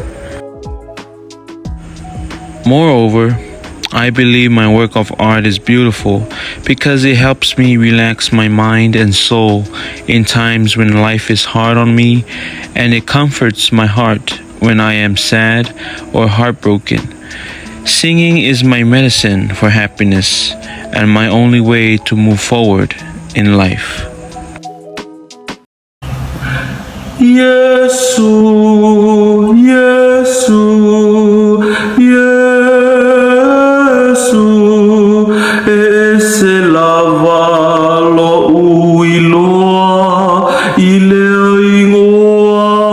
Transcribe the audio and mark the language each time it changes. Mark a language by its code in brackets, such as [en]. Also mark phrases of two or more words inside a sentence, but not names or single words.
[en] Moreover, I believe my work of art is beautiful because it helps me relax my mind and soul in times when life is hard on me, and it comforts my heart when I am sad or heartbroken. Singing is my medicine for happiness and my only way to move forward in life. [sm] Yesu, Yesu, Yesu, ese lava lo uiloa ile ingoa